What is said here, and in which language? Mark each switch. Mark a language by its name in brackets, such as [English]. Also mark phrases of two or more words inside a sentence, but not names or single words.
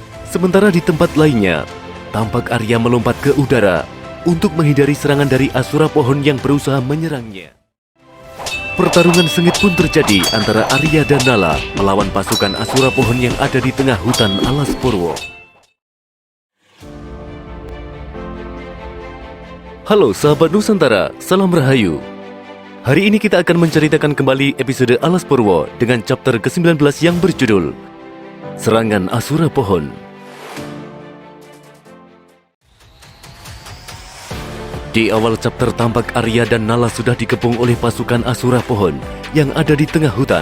[Indonesian] Sementara di tempat lainnya, tampak Arya melompat ke udara untuk menghindari serangan dari Asura Pohon yang berusaha menyerangnya. Pertarungan sengit pun terjadi antara Arya dan Nala melawan pasukan Asura Pohon yang ada di tengah hutan Alas Purwo. Halo sahabat Nusantara, salam rahayu. Hari ini kita akan menceritakan kembali episode Alas Purwo dengan chapter ke-19 yang berjudul Serangan Asura Pohon. Di awal chapter tampak Arya dan Nala sudah dikepung oleh pasukan Asura Pohon yang ada di tengah hutan.